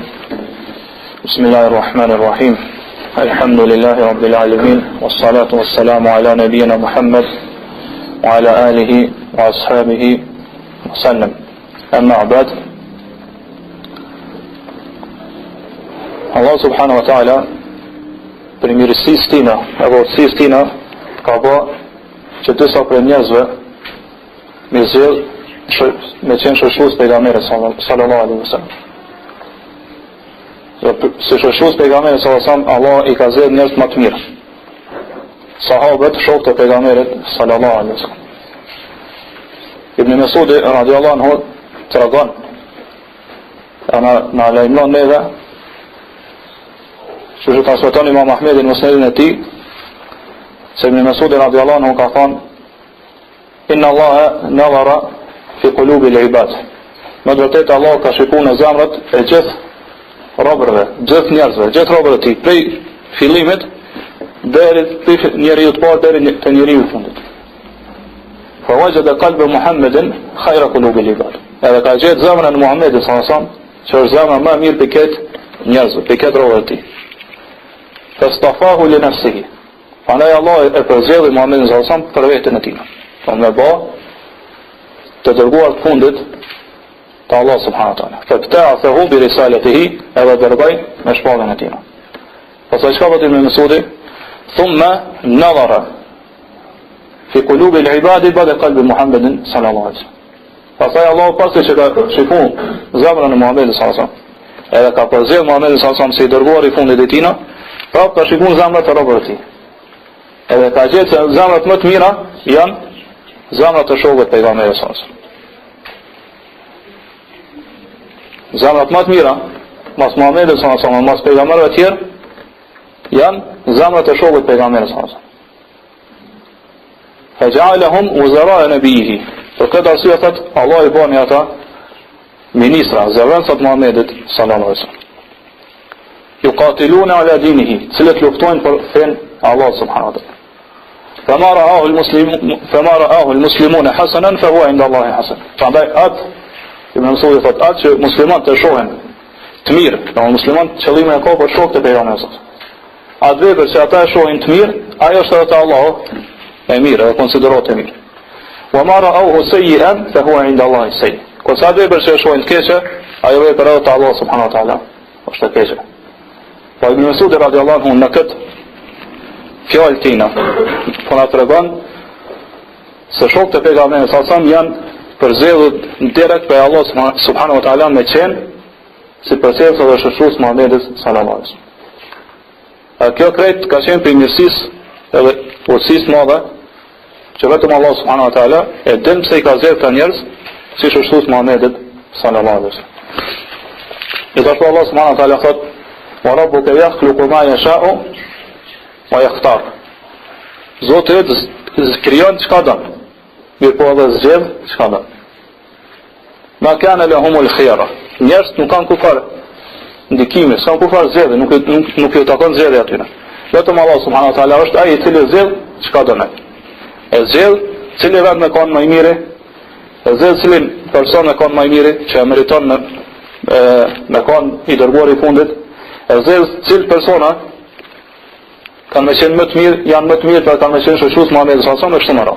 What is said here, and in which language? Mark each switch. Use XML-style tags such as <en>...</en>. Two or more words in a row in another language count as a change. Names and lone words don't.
<ar>بسم الله الرحمن الرحيم. الحمد لله رب العالمين والصلاة والسلام على نبينا محمد وعلى آله وأصحابه وسلم. أما بعد.</ar> <sq>Allah</sq> <ar>سبحانه وتعالى</ar> <sq>për mirësisë tina apo urtësisë tina ka bë që disa prej njerëzve me zell me qenë shoqërues pejgamberit</sq> <ar>صلى الله عليه وسلم.</ar> <sq>Si shoqërues pejgamberit</sq> <ar>صلى الله عليه وسلم,</ar> <sq>Allah i ka zgjedhur njerëz më të mirë. Sahabët, shokët e pejgamberit</sq> <ar>صلى الله عليه وسلم.</ar> <sq>Ibn Mas'ud</sq> <ar>رضي الله عنه</ar> <sq>tregon ana lajmëron neve që që transmeton Imam Ahmedi në musnedin e tij se Ibn Mas'ud</sq> <ar>رضي الله عنه</ar> <sq>ka thënë</sq> <ar>إن الله نظر في قلوب العباد.</ar> <sq>Në të vërtetë Allah ka shikuar në zemrat e gjithë robërve, gjithë njerëzve, gjithë robërve të tij, prej fillimit deri te njeriu të parë deri te njeriu i fundit.</sq> <ar>فوجد قلب محمد خير قلوب العباد.</ar> <sq>Edhe ka gjetë zemrën e Muhamedit</sq> <ar>صلى الله عليه وسلم,</ar> <sq>që është zemra më e mirë për këtë njerëzve, për këtë robër të tij.</sq> <ar>فاصطفاه لنفسه.</ar> <sq>Prandaj Allah e përzgjedhi Muhamedit</sq> <ar>صلى الله عليه وسلم</ar> <sq>për veten e tij. Me ba të dërguar të fundit të Allah</sq> <ar>سبحانه وتعالى. فابتعثه برسالته,</ar> <sq>edhe dërgoi me shpallën e tij. Pastaj çka vjen me Mesudi?</sq> <ar>ثم نظر في قلوب العباد بعد قلب محمد صلى الله عليه وسلم.</ar> <sq>Pastaj Allah pasi që ka shikuar zemrën e Muhamedit</sq> <ar>صلى الله عليه وسلم,</ar> <sq>edhe ka përzgjedhur Muhamedit</sq> <ar>صلى الله عليه وسلم</ar> <sq>si i dërguar i fundit të tij, prapë ka shikuar zemrat e robërve të tij. Edhe ka gjetë se zemrat më të mira janë zemrat e shokëve të pejgamberit</sq> <ar>صلى الله عليه وسلم.</ar> <sq>Zemrat më të mira, mas Muhamedit</sq> <ar>صلى الله عليه وسلم,</ar> <sq>mas pejgamberëve të tjerë, janë zemrat e shokëve të pejgamberit</sq> <ar>صلى الله عليه وسلم. فجعلهم وزراء نبيه.</ar> <sq>Për këtë arsye thotë Allah i bani ata ministra, zëvendësa të Muhamedit</sq> <ar>صلى الله عليه وسلم. يقاتلون على دينه,</ar> <sq>cilët luftojnë për fen Allah</sq> <ar>سبحانه وتعالى. فما رآه المسلمون حسنا فهو عند الله حسن.</ar> <sq>Prandaj atë Ibn Mas'udi thotë atë që muslimanët të shohin të mirë, do muslimanët qëllimin e ka për shokët e pejgamberit. Atë vepër që ata e shohin të mirë, ajo është edhe te Allahu e mirë, e konsiderohet e mirë.</sq> <ar>وما رأوه سيئا فهو عند الله سيئ.</ar> <sq>Kurse atë vepër që e shohin të keqe, ajo vepër edhe te Allahu</sq> <ar>سبحانه وتعالى</ar> <sq>është e keqe. Po Ibn Mas'udi</sq> <ar>رضي الله عنه</ar> <sq>në këtë fjalë tina, po na tregon se shokët e pejgamberit</sq> <ar>صلى الله عليه وسلم</ar> <sq>janë përzgjedhur direkt për Allah</sq> <ar>سبحانه وتعالى</ar> <sq>me qenë si përsërisë dhe shoqërues Muhamedit</sq> <ar>صلى الله عليه وسلم.</ar> <sq>Kjo krejt ka qenë për mirësisë edhe urtësisë madhe që vetëm Allah</sq> <ar>سبحانه وتعالى</ar> <sq>e din pse i ka zgjedhur këta njerëz si shoqërues Muhamedit</sq> <ar>صلى الله عليه وسلم.</ar> <sq>Gjithashtu Allah</sq> <ar>سبحانه وتعالى</ar> <sq>thotë:</sq> <ar>"وربك يخلق ما يشاء ويختار."</ar> <sq>Zoti krijon çka don, mirë po edhe zgjedh çka don.</sq> <ar>ما كان لهم الخيرة.</ar> <sq>Njerëzit nuk kanë kufar ndikime, s'kan kufar zgjedhje, nuk ju takon zgjedhja aty. Vetëm Allah</sq> <ar>سبحانه وتعالى</ar> <sq>është ai i cili zgjedh çka don. E zgjedh cili vend me kon më i miri, e zgjedh cilin person me kon më i miri që meriton me kon i dërguar i fundit, e zgjedh cil persona kanë me qenë më të mirë, janë më të mirë për kanë me qenë shoqërues Muhamedit</sq> <ar>صلى الله عليه وسلم</ar> <sq>është më radh.</sq>